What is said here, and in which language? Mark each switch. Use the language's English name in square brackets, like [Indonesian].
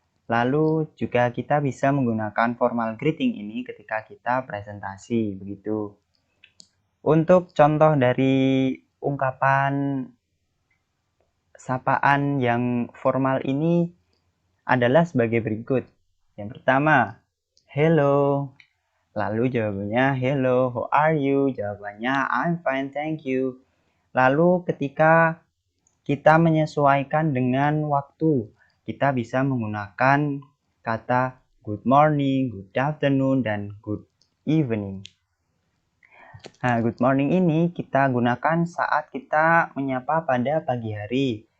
[Indonesian] Lalu juga kita bisa menggunakan formal greeting ini ketika kita presentasi, begitu. Untuk contoh dari ungkapan sapaan yang formal ini adalah sebagai berikut. Yang pertama, hello. Lalu jawabannya [English] hello, how are you? [Indonesian] Jawabannya [English] I'm fine, thank you. [Indonesian] Lalu ketika kita menyesuaikan dengan waktu, kita bisa menggunakan kata good morning, good afternoon, dan good evening. Nah, good morning ini kita gunakan saat kita menyapa pada pagi hari.